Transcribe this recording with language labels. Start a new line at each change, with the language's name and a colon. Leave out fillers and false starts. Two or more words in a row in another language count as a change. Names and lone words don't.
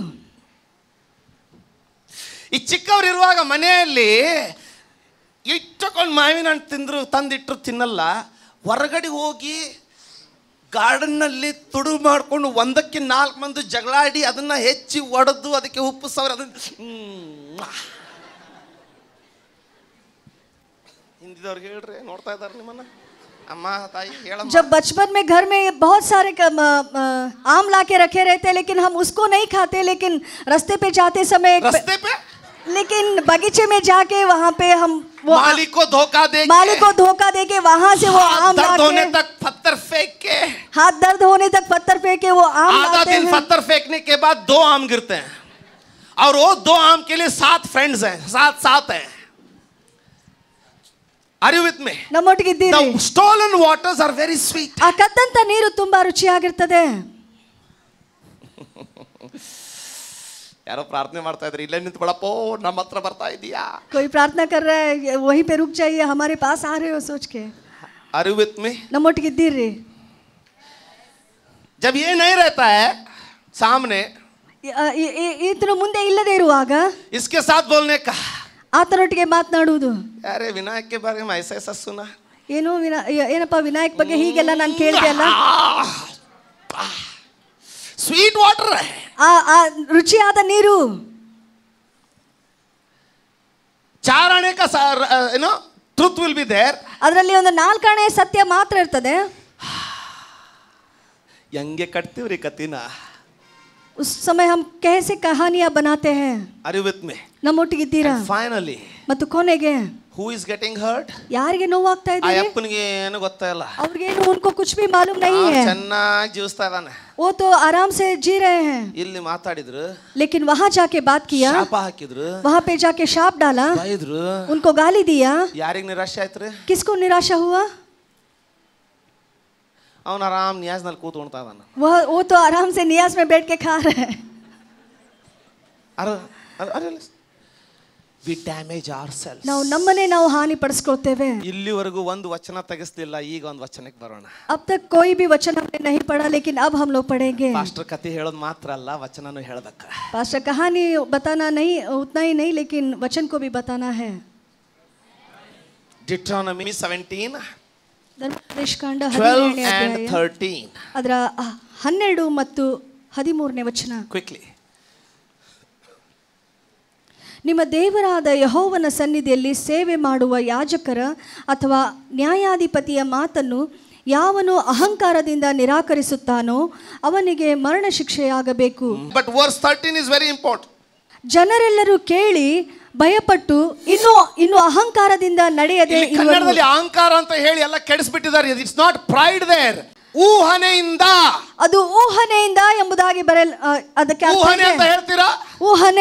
Kannada: ಈ ಚಿಕ್ಕವ್ರು ಇರುವಾಗ ಮನೆಯಲ್ಲಿ ಇಟ್ಟಕೊಂಡು ಮಾವಿನ ಹಣ್ಣು ತಂದಿಟ್ಟರು ತಿನ್ನಲ್ಲ. ಹೊರಗಡೆ ಹೋಗಿ ಗಾರ್ಡನ್ನಲ್ಲಿ ತುಡು ಮಾಡಿಕೊಂಡು ಒಂದಕ್ಕೆ 4 ಮಂದಿ ಜಗಳಾಡಿ ಅದನ್ನ ಹೆಚ್ಚಿ ಒಡೆದು ಅದಕ್ಕೆ ಉಪ್ಪು ಸವರಿ ಅದನ್ನ ಹಿಂದಿದವ್ರಿಗೆ ಹೇಳ್ರಿ, ನೋಡ್ತಾ ಇದ್ದಾರೆ ನಿಮ್ಮನ್ನ.
Hindi: अम्मा ताई जब बचपन में घर में बहुत सारे आम लाके रखे रहते, लेकिन हम उसको नहीं खाते, लेकिन रास्ते पे जाते समय लेकिन बगीचे में जाके वहाँ पे हम वो मालिक को धोखा दे के वहाँ से वो आम लाके तक पत्थर फेंक के, हाथ दर्द होने तक पत्थर फेंक के वो आम आधा दिन पत्थर फेंकने के बाद 2 आम गिरते हैं और वो 2 आम के लिए 7 फ्रेंड्स हैं, 7 हैं.
English: Are you with me?
Kannada: ನಮ್ಮೊಟ್ಟಿಗಿದ್ದೀರಿ?
English: The stolen waters are very sweet.
Kannada: ಆ ಕದ್ದಂತ ನೀರು ತುಂಬಾ ರುಚಿಯಾಗಿರ್ತದೆ. ಯಾರೋ ಪ್ರಾರ್ಥನೆ ಮಾಡ್ತಾ ಇದ್ದಾರೆ, ಇಲ್ಲೇ ನಿಂತ್ಕೊಳ್ಳಪ್ಪ, ನಮ್ಮ ಹತ್ರ ಬರ್ತಾ ಇದೀಯಾ?
Hindi: कोई प्रार्थना कर रहा है, वहीं पे रुक जाइए, हमारे पास आ रहे हो सोच के.
English: Are you with me?
Kannada: ನಮ್ಮೊಟ್ಟಿಗಿದ್ದೀರಿ?
Hindi: जब ये नहीं रहता है सामने,
Kannada: ಇತನು ಮುಂದೆ ಇಲ್ಲದೆ ಇರುವಾಗ
Hindi: इसके साथ बोलने का,
Kannada: ಆತನೊಟ್ಟಿಗೆ ಮಾತನಾಡುವುದು.
Hindi: अरे विनायक के बारे में ऐसा ऐसा सुना,
Kannada: ಏನು ಏನಪ್ಪ ವಿನಾಯಕ್ ಬಗ್ಗೆ ಹೀಗೆಲ್ಲ ನಾನು ಕೇಳಿದೆ ಅಲ್ಲ.
English: sweet water,
Kannada: ಆ ರುಚಿಯಾದ ನೀರು.
English: 4
Hindi: आने का
English: truth will be there.
Kannada: ಅದರಲ್ಲಿ ಒಂದು 4 ಆಣೆ ಸತ್ಯ ಮಾತ್ರ ಇರ್ತದೆ. ಹೆಂಗೆ ಕಟ್ತೀವ್ರಿ ಕತಿನ?
Hindi: उस समय हम कैसे कहानियां बनाते हैं.
English: Are you with me?
Kannada: ನಮ್ಮೊಟ್ಟಿಗಿದ್ದೀರಾ?
English: Finally,
Kannada: ಮತ್ತು ಕೊನೆಗೆ
English: who is getting hurt?
Kannada: ಯಾರಿಗೆ ನೋವಾಗ್ತಾ ಇದೆ? ಆ ಅಪ್ಪನಿಗೆ ಏನು ಗೊತ್ತಾಯಿಲ್ಲ, ಅವ್ರಿಗೆ ಏನು
Hindi: उनको कुछ भी मालूम नहीं है.
Kannada: ಚೆನ್ನಾಗಿ ಜೀವಿಸ್ತಾ ಇದ್ದಾನೆ,
Hindi: वो तो आराम से जी रहे हैं.
Kannada: ಇಲ್ಲಿ ಮಾತಾಡಿದ್ರು,
Hindi: लेकिन वहाँ जाके बात किया,
Kannada: ಶಾಪ ಹಾಕಿದ್ರು,
Hindi: वहाँ पे जाके शाप डाला,
Kannada: ಬೈದ್ರು,
Hindi: उनको गाली दिया.
Kannada: ಯಾರಿಗೆ ನಿರಾಶೆ ಆಯ್ತು?
Hindi: किसको निराशा हुआ?
Kannada: ಅವನು ಆರಾಮ್ ನಿಯಾಜ್ನಲ್ಲಿ ಕೂತು ಉಣ್ತಾ ಇದ್ದಾನೆ.
Hindi: वो तो आराम से नियाज में बैठ के खा रहे हैं.
English: we damage ourselves.
Kannada: ನಾವು ನಮ್ಮನ್ನೇ ನಾವು ಹಾನಿ ಪಡಿಸ್ಕೊಳ್ತೇವೆ. ಇಲ್ಲಿವರೆಗೂ ಒಂದು ವಚನ ತೆಗೆಸ್ಲಿಲ್ಲ, ಈಗ ಒಂದು ವಚನಕ್ಕೆ ಬರೋಣ.
Hindi: अब तक कोई भी वचन हमने नहीं पढ़ा, लेकिन अब हम लोग पढ़ेंगे.
Kannada: ಪಾಸ್ಟರ್ ಕಥೆ ಹೇಳೋದು ಮಾತ್ರ ಅಲ್ಲ, ವಚನನೂ ಹೇಳಬೇಕು.
Hindi: पास्टर कहानी बताना नहीं, उतना ही नहीं, लेकिन वचन को भी बताना है.
English: Deuteronomy 17
Kannada: ಧರ್ಮೋಪದೇಶಕಾಂಡ
English: 12 and 13
Kannada: ಅದರ 12 ಮತ್ತು 13ನೇ ವಚನ.
English: Quickly.
Kannada: ನಿಮ್ಮ ದೇವರಾದ ಯೆಹೋವನ ಸನ್ನಿಧಿಯಲ್ಲಿ ಸೇವೆ ಮಾಡುವ ಯಾಜಕರ ಅಥವಾ ನ್ಯಾಯಾಧಿಪತಿಯ ಮಾತನ್ನು ಯಾವನು ಅಹಂಕಾರದಿಂದ ನಿರಾಕರಿಸುತ್ತಾನೋ ಅವನಿಗೆ ಮರಣ ಶಿಕ್ಷೆಯಾಗಬೇಕು.
English: But verse 13 is very important.
Kannada: ಜನರೆಲ್ಲರೂ ಕೇಳಿ ಭಯಪಟ್ಟು ಇನ್ನು ಅಹಂಕಾರದಿಂದ ನಡೆಯದೆ ಇರುವರು. ಕನ್ನಡದಲ್ಲಿ ಅಹಂಕಾರ ಅಂತ ಹೇಳಿ ಎಲ್ಲ ಕೆಡಿಸ್ಬಿಟ್ಟಿದ್ದಾರೆ.
English: It's not pride there. ಊಹನೆಯಿಂದ,
Kannada: ಅದು ಊಹನೆಯಿಂದ ಎಂಬುದಾಗಿ ಅದಕ್ಕೆ ಊಹನೆ ಅಂತ ಹೇಳ್ತೀರಾ? ಊಹನೆ,